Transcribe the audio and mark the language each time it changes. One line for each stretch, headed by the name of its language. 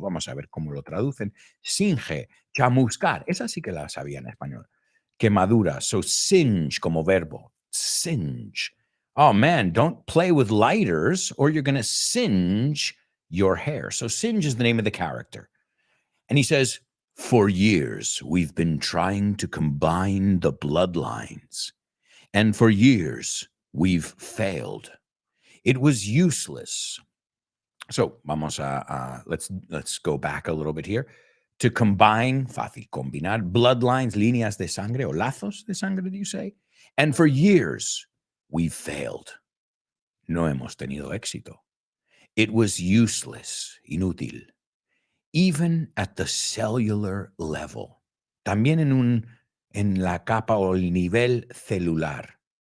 Spanish: Vamos a ver cómo lo traducen. Singe, chamuscar. Esa sí que la sabía en español. Quemadura.
English: So singe
Spanish: como verbo. Singe.
English: Oh man, don't play with lighters or you're going to singe your hair. So Singe is the name of the character. And he says, for years, we've been trying to combine the bloodlines. And for years, we've failed. It was useless. So vamos let's go back a little bit here. To combine,
Spanish: fácil, combinar, bloodlines, líneas de sangre o lazos de sangre,
English: do you say? And for years, we've failed.
Spanish: No hemos tenido éxito.
English: It was useless, inútil, even at the cellular level.
Spanish: También en la capa o el nivel celular.